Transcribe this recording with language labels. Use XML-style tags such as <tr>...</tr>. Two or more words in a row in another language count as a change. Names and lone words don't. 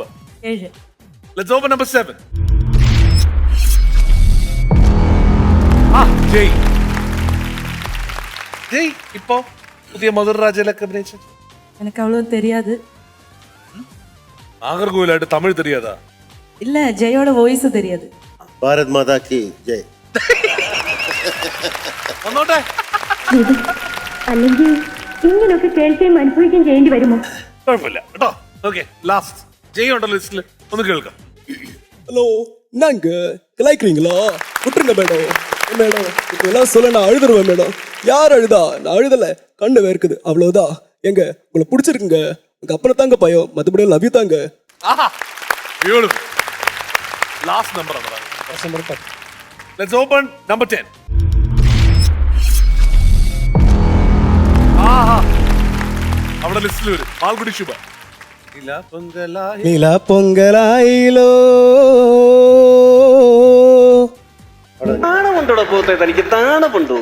<en>7. let's open number 7.</en> <ml>ജയ് ഇപ്പോ പുതിയ മധുരരാജയിലൊക്കെ അഭിനയിച്ചു. എനിക്ക് അവള് தெரியாது. നാഗർകോവിലായിട്ട് തമിഴ് தெரியாதா?</ml> <ta>இல்ல, ஜெயோட வாய்ஸ் தெரியாது.</ta> <hi>भारत माता की जय.</hi> <ml>വന്നോട്ടെ. അല്ലെങ്കിൽ ഇങ്ങനെയൊക്കെ കേൾക്കുകയും അനുഭവിക്കുകയും ചെയ്യേണ്ടി വരുമോ? കുഴപ്പമില്ല കേട്ടോ. ഓക്കെ, ലാസ്റ്റ് ജയ് ഉണ്ടല്ലോ ലിസ്റ്റില്. ഒന്ന് കേൾക്കാം.</ml> <ta>ஹலோ என்னங்க கலாய்க்கிறீங்களா? விட்டுருங்க மேடம். மேடம் இதெல்லாம் சொல்ல நான் அழுதுருவேன் மேடம். யார் அழுதா? நான் அழுதல, கண்ணு வேர்க்குது, அவ்வளவுதான். எங்க உங்களை பிடிச்சிருக்குங்க, உங்க அப்பனை தாங்க பயம், மற்றபடி</ta> <en>love you</en> <ta>தாங்க.</ta> <en>Beautiful. Last number ആണ്. Let's open number 10.</en> <ml>അവിടെ ലിസ്റ്റിൽ വരും. മാൽഗുഡി ശുഭ. നീല പൊങ്കലായിലോ നാണമുണ്ടോ പോത്തെ? തനിക്ക് നാണമുണ്ടോ?</ml>